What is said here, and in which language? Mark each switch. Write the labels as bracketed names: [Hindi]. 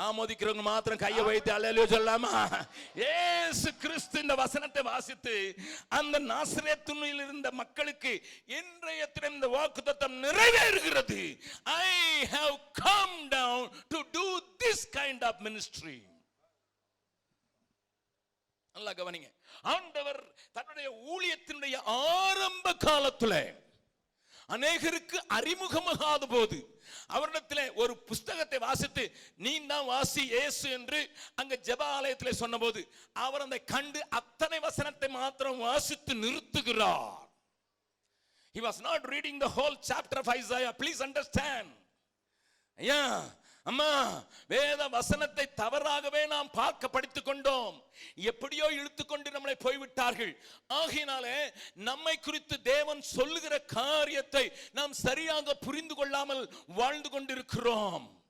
[Tamil] ஆமோதிக்கிறவங்க மாத்திரம் கையை வைத்து அல்லேலூயா சொல்லாமா? இயேசு கிறிஸ்து இந்த வசனத்தை வாசித்து அந்த நாசரேத்தில் இருந்த மக்களுக்கு இன்றைய தினம் இந்த வாக்குத்தத்தம் நிறைவேறுகிறது. [English] I have come down to do this kind of ministry. [Tamil] நல்லா கவனிங்க. ஆண்டவர் தன்னுடைய ஊழியத்தினுடைய ஆரம்ப காலத்தில் அநேகருக்கு அறிமுகமாகாத போது அவரிடத்தில் ஒரு புஸ்தகத்தை வாசித்து நீ தான் வாசி இயேசு என்று அங்க ஜெப ஆலயத்தில் சொன்னபோது அவர் அந்த கண்டு அத்தனை வசனத்தை மாத்திரம் வாசித்து நிறுத்துகிறார். [English] He was not reading the whole chapter of Isaiah. Please understand. [Tamil] ஐயா அம்மா, வேத வசனத்தை தவறாகவே நாம் பார்க்க படித்துக் கொண்டோம். எப்படியோ இழுத்துக்கொண்டு நம்மளை போய்விட்டார்கள். ஆகையினாலே நம்மை குறித்து தேவன் சொல்லுகிற காரியத்தை நாம் சரியாக புரிந்து கொள்ளாமல் வாழ்ந்து கொண்டிருக்கிறோம்.